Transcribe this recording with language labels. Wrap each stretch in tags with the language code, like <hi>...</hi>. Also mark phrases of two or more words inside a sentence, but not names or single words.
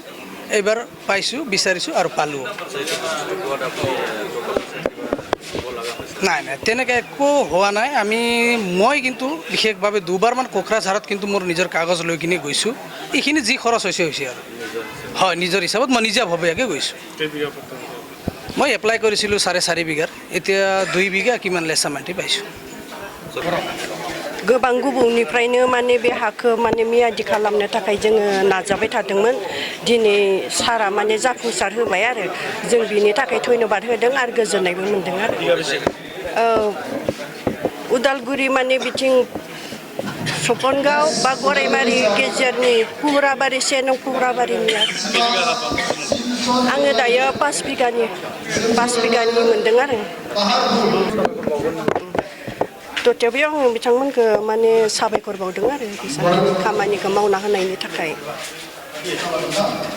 <as>এইবাৰ পাইছোঁ বিচাৰিছোঁ আৰু পালোঁ। নাই তেনেকৈ একো হোৱা নাই। মই কিন্তু বিশেষভাৱে দুবাৰমান কোকৰাঝাৰত কিন্তু মোৰ নিজৰ কাগজ লৈ কিনে গৈছোঁ। এইখিনি যি খৰচ হৈছে আৰু হয় নিজৰ হিচাপত মই নিজাভবীয়াকৈ গৈছোঁ। মই এপ্লাই কৰিছিলোঁ 4.5 বিঘাৰ এতিয়া 2 বিঘা কিমান লেচা মাটি পাইছোঁ</as> <brx>गोबां गुबुननिफ्रायनो माने बे हाखौ माने मियादि खालामनो थाखाय जोङो नाजाबाय थादोंमोन दिनै सारा माने जाफुंसार होबाय आरो जों बिनि थाखाय धन्यबाद होदों आरो गोजोननायबो मोनदों आरो उदालगुरि माने बिथिं सपनगाव बा गराइमारि गेजेरनि पुराबारि से नं पुराबारिनि आङो दायो 5 बिगानि मोनदों आरो तथ्यावबो आं बिथांमोनखौ माने साबायखर बावदों आरो खामानिखौ मावना होनायनि थाखाय</brx>